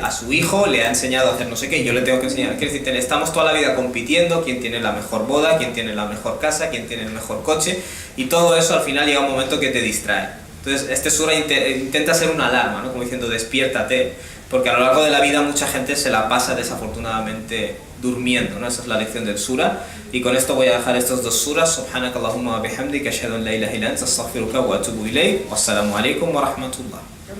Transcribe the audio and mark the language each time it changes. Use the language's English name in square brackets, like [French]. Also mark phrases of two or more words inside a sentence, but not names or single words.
[Spanish] A su hijo le ha enseñado a hacer no sé qué, yo le tengo que enseñar. Quiero decir, estamos toda la vida compitiendo, quién tiene la mejor boda, quién tiene la mejor casa, quién tiene el mejor coche, y todo eso al final llega un momento que te distrae. Entonces este sura intenta ser una alarma, ¿no? Como diciendo, despiértate, porque a lo largo de la vida mucha gente se la pasa desafortunadamente durmiendo, ¿no? Esa es la lección del sura. Y con esto voy a dejar estos dos suras. [Arabic] سبحانك اللهم وبحمدك أشهد أن لا إله إلا أنت أستغفرك وأتوب إليك. والسلام عليكم ورحمة الله.